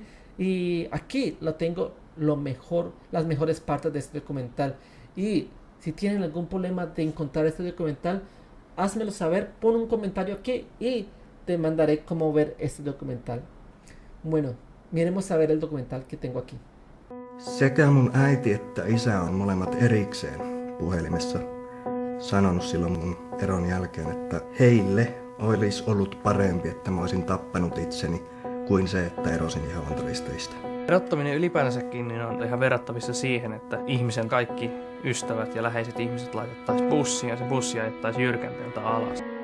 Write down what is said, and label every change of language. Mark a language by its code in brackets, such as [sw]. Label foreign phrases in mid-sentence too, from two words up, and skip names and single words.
[es] Y aquí lo tengo las mejores partes de este documental. Y si tienen algún problema de encontrar este documental, házmelo saber, pon un comentario aquí y te mandaré cómo ver este documental. Bueno, miremos a ver el documental que tengo aquí. [fi] Sekä mun äiti että isä on molemmat erikseen puhelimessa sanonut silloin mun eron jälkeen, että heille olisi ollut parempi, että mä olisin tappanut itseni kuin se, että erosin Jehovan todistajista. Erottaminen ylipäänsäkin niin on ihan verrattavissa siihen, että ihmisen kaikki ystävät ja läheiset ihmiset laitettaisiin bussiin ja se bussi ajettaisiin jyrkänteeltä alas.